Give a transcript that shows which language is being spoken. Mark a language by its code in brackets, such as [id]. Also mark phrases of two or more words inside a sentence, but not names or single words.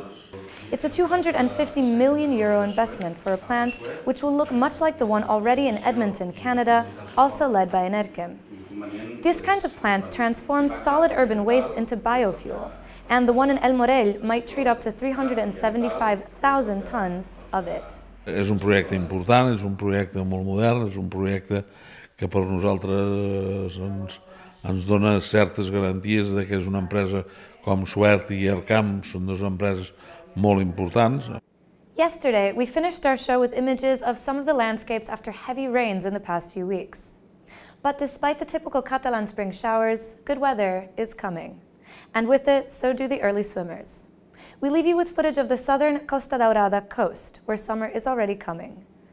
[en] It's a €250 million investment for a plant which will look much like the one already in Edmonton, Canada, also led by Enerkem. This kind of plant transforms solid urban waste into biofuel, and the one in El Morell might treat up to 375,000 tons of it. [ca] És un projecte important, és un projecte molt modern, és un projecte que per nosaltres ens dona certes garanties de que és una empresa com Suert i Ercam, són dues empreses molt importants. [en] Yesterday, we finished our show with images of some of the landscapes after heavy rains in the past few weeks. But despite the typical Catalan spring showers, good weather is coming. And with it, so do the early swimmers. We leave you with footage of the southern Costa Daurada coast, where summer is already coming.